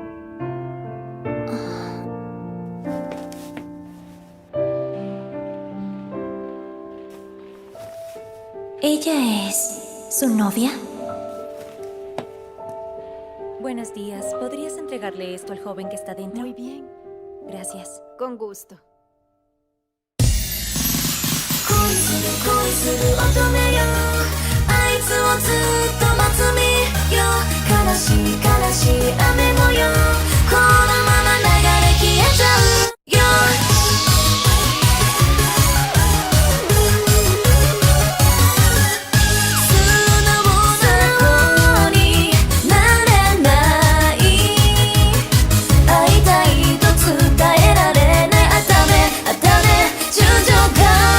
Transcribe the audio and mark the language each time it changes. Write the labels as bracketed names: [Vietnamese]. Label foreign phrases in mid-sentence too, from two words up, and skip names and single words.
[Spanish] ¿Ella es su novia? Buenos días. ¿Podrías entregarle esto al joven que está dentro? Muy bien. Gracias. Con gusto. [Japanese] 恋する乙女よあいつをずっと待つ身よ悲しい悲しい雨模様このまま流れ消えちゃうよ素直な子になれない会いたいと伝えられないあたね純情が